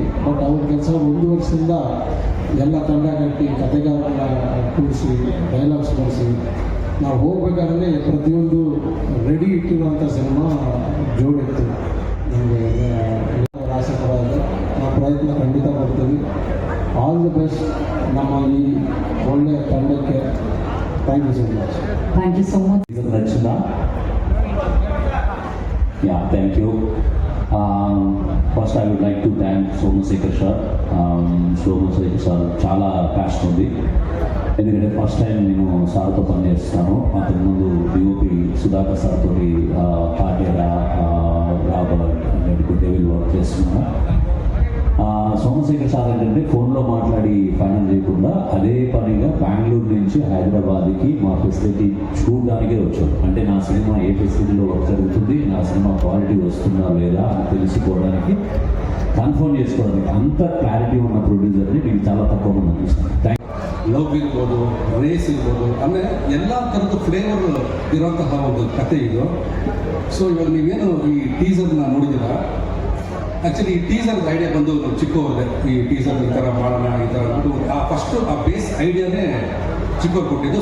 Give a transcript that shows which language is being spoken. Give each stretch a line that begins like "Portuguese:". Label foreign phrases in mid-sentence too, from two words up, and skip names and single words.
Kannada: ಬಟ್ ಅವ್ರ ಕೆಲಸ 1 ವರ್ಷದಿಂದ ಎಲ್ಲ ತಂಡ ಕಟ್ಟಿ ಕತೆಗಾರನ ಕೂಡಿಸಿ ಡೈಲಾಗ್ಸ್ ಬರೆಸಿ ನಾವು ಹೋಗ್ಬೇಕಾದ್ರೆ ಪ್ರತಿಯೊಂದು ರೆಡಿ ಇಟ್ಟಿರುವಂಥ ಸಿನಿಮಾ ಜೋಡೆತ್ತು. ನಮಗೆ ಆಸೆ ಪಡೋದು ನಾವು ಪ್ರಯತ್ನ ಖಂಡಿತ ಮಾಡ್ತೀವಿ.
English: all the best
Kannada: ನಮ್ಮ ಈ ಒಳ್ಳೆಯ ತಂಡಕ್ಕೆ.
English: Thank you so much. Thank you so much. Rachana. Yeah, thank you. First I would like to thank Somasekhar sir.
Telugu: Somasekhar sir చాలా ప్యాషన్ ఉంది. ఎందుకంటే
English: first time
Telugu: నేను సార్తో పనిచేస్తాను. అంతకుముందు DOP సుధాకర్ సార్ తోటి పాటేరా రాబర్ట్ డెవిల్ వర్క్ చేస్తున్నాను. సోమశేఖర్ సార్ ఏంటంటే ఫోన్లో మాట్లాడి ఫైనల్ చేయకుండా అదే పనిగా బెంగళూరు నుంచి హైదరాబాద్కి మా ఫెసిలిటీ చూడడానికే వచ్చారు. అంటే నా సినిమా ఏ ఫెసిలిటీలో వర్క్ జరుగుతుంది, నా సినిమా క్వాలిటీ వస్తుందా లేదా అని తెలుసుకోవడానికి, కన్ఫర్మ్ చేసుకోవడానికి. అంత క్లారిటీ ఉన్న ప్రొడ్యూసర్ని మీకు చాలా తక్కువ మంది అనిపిస్తుంది.
Kannada: ಲವ್ ಇರ್ಬೋದು, ರೇಸ್ ಇರ್ಬೋದು, ಅಂದರೆ ಎಲ್ಲ ಥರದ ಫ್ಲೇವರ್ ಇರೋಂತಹ ಒಂದು ಕತೆ ಇದು. ಸೊ ಇವಾಗ ನೀವೇನು ಈ ಟೀಸರ್ನ ನೋಡಿದ್ದೀರಾ, ಆ್ಯಕ್ಚುಲಿ ಈ ಟೀಸರ್ದ ಐಡಿಯಾ ಬಂದು ಚಿಕ್ಕವ್ರದೆ. ಈ ಟೀಸರ್ ಈ ಥರ ಮಾಡೋಣ, ಈ ಥರ ಅಂದ್ಬಿಟ್ಟು ಆ
English: base ideaನೇ
Kannada: ಚಿಕ್ಕವ್ರು ಕೊಟ್ಟಿದ್ದು.